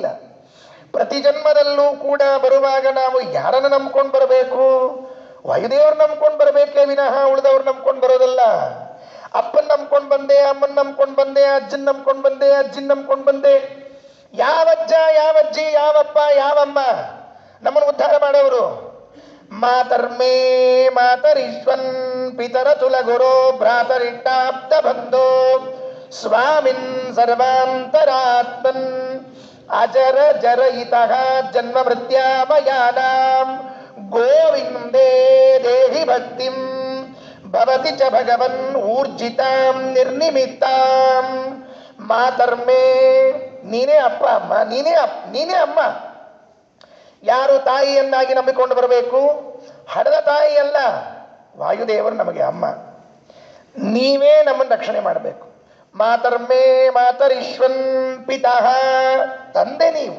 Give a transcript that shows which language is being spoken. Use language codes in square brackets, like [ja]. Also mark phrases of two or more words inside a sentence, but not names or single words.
[kn] ಪ್ರತಿ ಜನ್ಮದಲ್ಲೂ ಕೂಡ ಬರುವಾಗ ನಾವು ಯಾರನ್ನು ನಂಬ್ಕೊಂಡು ಬರಬೇಕು? ವಾಯುದೇವ್ರು ನಂಬ್ಕೊಂಡು ಬರಬೇಕೇ ವಿನಃ ಉಳಿದವ್ರು ನಂಬ್ಕೊಂಡು ಬರೋದಲ್ಲ. ಅಪ್ಪನ್ ನಂಬ್ಕೊಂಡು ಬಂದೆ, ಅಮ್ಮನ್ ನಂಬ್ಕೊಂಡು ಬಂದೆ, ಅಜ್ಜನ್ ನಂಬ್ಕೊಂಡು ಬಂದೆ, ಅಜ್ಜಿನ್ ನಂಬ್ಕೊಂಡು ಬಂದೆ. ಯಾವಜ್ಜ ಯಾವಜ್ಜಿ ಯಾವಪ್ಪ ಯಾವಮ್ಮ ನಮ್ಮನ್ನು ಉದ್ಧಾರ ಮಾಡೋರು? [sa] ಮಾತರ್ಮೇ ಮಾತರಿಶ್ವನ್ ಪಿತರ ತುಲ ಗುರೋ ಭ್ರಾತರಿಟ್ಟಾಪ್ತ ಬಂಧೋ ಸ್ವಾಮಿನ್ ಸರ್ವಾಂತರಾತ್ಮನ್ ಅಜರ ಜರಯಿತಃ ಜನ್ಮ ಮೃತ್ಯಾಮಯಾನಾಂ ಗೋವಿಂದೇ ದೇಹಿ ಭಕ್ತಿಂ ಭವತಿ ಚ ಭಗವನ್ ಊರ್ಜಿತಾಂ ನಿರ್ನಿಮಿತ್ತಾಂ. [kn] ಮಾತರ್ಮೇ, ನೀನೇ ಅಪ್ಪ ಅಮ್ಮ, ನೀನೇ ಅಮ್ಮ. ಯಾರು ತಾಯಿಯನ್ನಾಗಿ ನಂಬಿಕೊಂಡು ಬರಬೇಕು? ಹಡದ ತಾಯಿ ಅಲ್ಲ, ವಾಯುದೇವರು ನಮಗೆ ಅಮ್ಮ. ನೀವೇ ನಮ್ಮನ್ನು ರಕ್ಷಣೆ ಮಾಡಬೇಕು. [sa] ಮಾತರ್ಮೇ ಮಾತರಿಶ್ವನ್ ಪಿತಃ, [kn] ತಂದೆ ನೀವು.